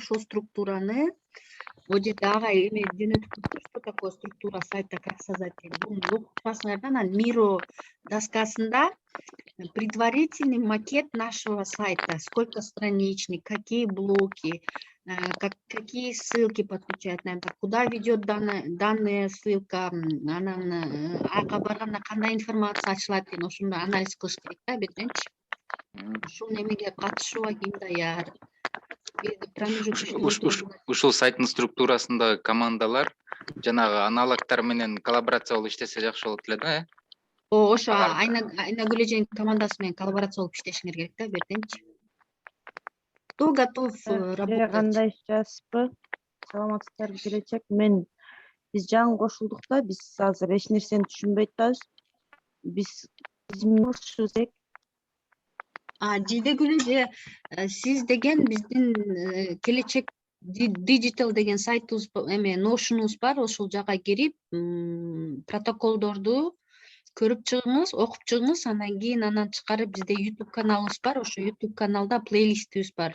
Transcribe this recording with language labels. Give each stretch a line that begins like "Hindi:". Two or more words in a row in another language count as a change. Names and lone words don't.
Kyrgyz: Ошол структураны вот жерде агай эме жөнөтүп коюптур,
Russian: что такое структура сайта, как создать.
Kyrgyz: Буну окуп чыкасыңар да, анан Миро доскасында
Russian: предварительный макет нашего сайта, сколько страничник, какие блоки, какие ссылки подключать надо, куда ведет данная ссылка,
Kyrgyz: анан айга барганда кандай информация ачылат деген ошондой анализ кылыш керек да бирденчи. Ушул немеге катышууга ким даяр? Ушул сайттын структурасында командалар жанагы аналогтор менен коллаборация болуп иштесе жакшы болот эле да, э? Ошо Айнагүл эженин командасы менен коллаборация болуп иштешиңер керек да бирденчи.
Russian: Кто готов работать?
Kyrgyz: Кандай жазбы? Саламатсыздар, келечек. Биз жаңы кошулдук да, биз азыр эч нерсени түшүнбөй атабыз. Биз ушузек. Жидегүл эже, сиз деген биздин келечек digital деген сайтыбыз эме Notion'убуз бар, ошол жака кирип, протоколдорду көрүп чыгыңыз, окуп чыгыңыз, анан кийин анан чыгарып бизде YouTube каналыбыз бар, ошо YouTube каналда плейлистибиз бар.